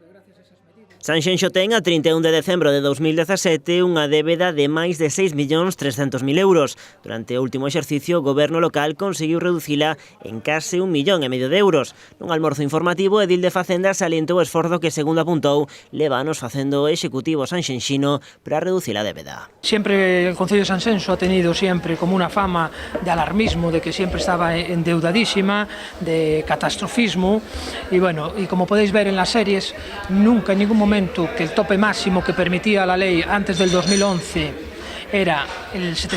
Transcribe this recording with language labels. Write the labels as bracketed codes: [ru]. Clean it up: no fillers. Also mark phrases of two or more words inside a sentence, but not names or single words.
[gl] Sanxenxo ten a 31 de decembro de 2017 unha débeda de máis de 6.300.000 euros. Durante o último exercicio, o goberno local conseguiu reducila en case 1,5 millón de euros. Nun almorzo informativo, o edil de Facenda salientou o esforzo que, segundo apuntou, leva anos facendo o executivo sanxenxino para reducir a débeda. [es] Siempre el Concello de Sanxenxo ha tenido siempre como una fama de alarmismo, de que siempre estaba endeudadísima, de catastrofismo, y bueno, y como podéis ver en las series, nunca en ningún momento que el tope máximo que permitía la ley antes del 2011 era el